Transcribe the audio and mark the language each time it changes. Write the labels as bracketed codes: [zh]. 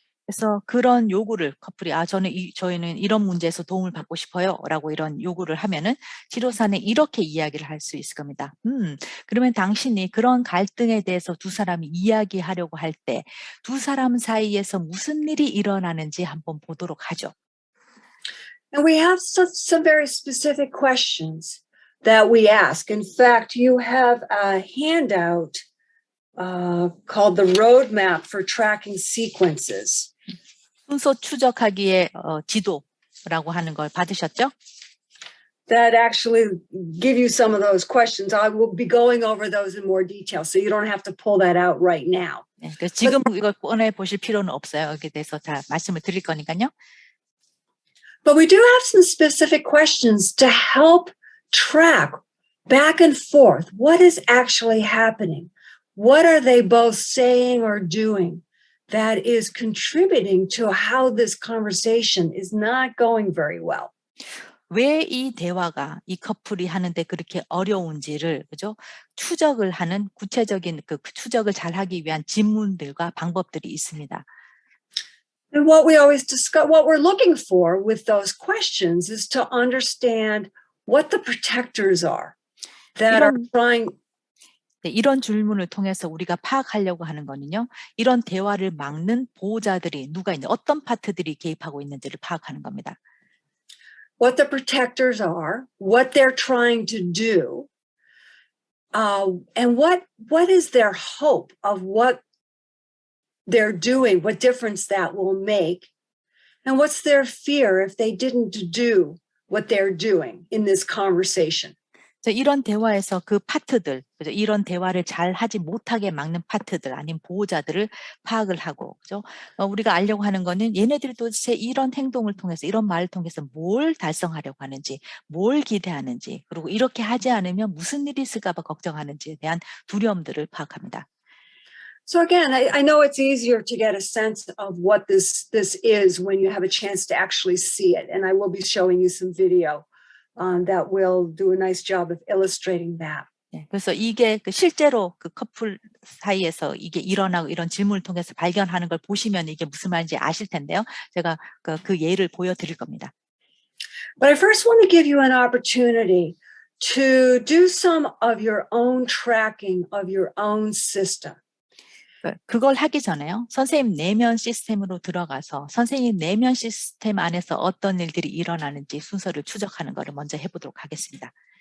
[ko] 그래서 그런 요구를 커플이 저희는 이런 문제에서 도움을 받고 싶어요라고 이런 요구를 하면은 치료사는 이렇게 이야기를 할 수 있을 겁니다. 그러면 당신이 그런 갈등에 대해서 두 사람이 이야기하려고 할 때 두 사람 사이에서 무슨 일이 일어나는지 한번 보도록 하죠. [en] And we have some very specific questions that we ask. In fact, you have a handout called the Roadmap for Tracking Sequences. [ko] 순서 추적하기의 지도라고 하는 걸 받으셨죠? [en] That actually give you some of those questions. I will be going over those in more detail, so you don't have to pull that out right now. [ko] 네, 그래서 지금 이걸 꺼내 보실 필요는 없어요. 여기에 대해서 다 말씀을 드릴 거니까요. [en] But we do have some specific questions to help track back and forth. What is actually happening? What are they both saying or doing that is contributing to how this conversation is not going very well? [ko] 왜 이 대화가 이 커플이 하는데 그렇게 어려운지를 그죠? 추적을 하는 구체적인 그 추적을 잘 하기 위한 질문들과 방법들이 있습니다. [en] And what we always discuss, what we're looking for with those questions is to understand what the protectors are that are trying. [ko] 네, 이런 질문을 통해서 우리가 파악하려고 하는 거는요. 이런 대화를 막는 보호자들이 누가 있는 어떤 파트들이 개입하고 있는지를 파악하는 겁니다. [en] What the protectors are, what they're trying to do, and what is their hope of what they're doing, what difference that will make, and what's their fear if they didn't do what they're doing in this conversation. [ko] 이런 대화에서 그 파트들, 그죠? 이런 대화를 잘 하지 못하게 막는 파트들, 아닌 보호자들을 파악을 하고, 그죠? 우리가 알려고 하는 거는 얘네들이 도대체 이런 행동을 통해서, 이런 말을 통해서 뭘 달성하려고 하는지, 뭘 기대하는지, 그리고 이렇게 하지 않으면 무슨 일이 있을까봐 걱정하는지에 대한 두려움들을 파악합니다. [en] So again, I know it's easier to get a sense of what this is when you have a chance to actually see it, and I will be showing you some video. That will do a nice job of illustrating that. [ko] 네, 그래서 이게 실제로 그 커플 사이에서 이게 일어나고 이런 질문을 통해서 발견하는 걸 보시면 이게 무슨 말인지 아실 텐데요. 제가 그 예를 보여드릴 겁니다. [en] But I first want to give you an opportunity to do some of your own tracking of your own system. [ko] 그걸 하기 전에요. 선생님 내면 시스템으로 들어가서 선생님 내면 시스템 안에서 어떤 일들이 일어나는지 순서를 추적하는 것을 먼저 해보도록 하겠습니다.